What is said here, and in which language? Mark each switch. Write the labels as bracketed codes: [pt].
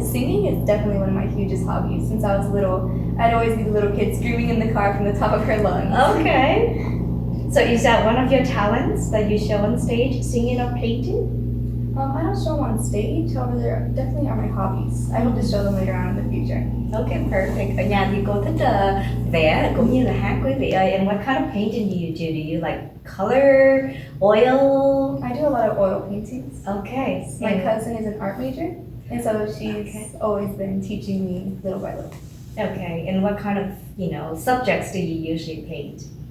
[en] Singing is definitely one of my hugest hobbies. Since I was little, I'd always be the little kid screaming in the car from the top of her lungs. Okay. So is that one of your talents that you show on stage, singing or painting? I don't show them on stage, however, they definitely are my hobbies. I hope to show them later on in the future. Okay, perfect. [vi] Ở nhà thì cô thích vẽ cũng như là hát quý vị ơi. [en] And what kind of painting do you do? Do you like color, oil? I do a lot of oil paintings. Okay. My And- cousin is an art major, and so she's Okay. always been teaching me little by little. Okay, and what kind of, subjects do you usually paint?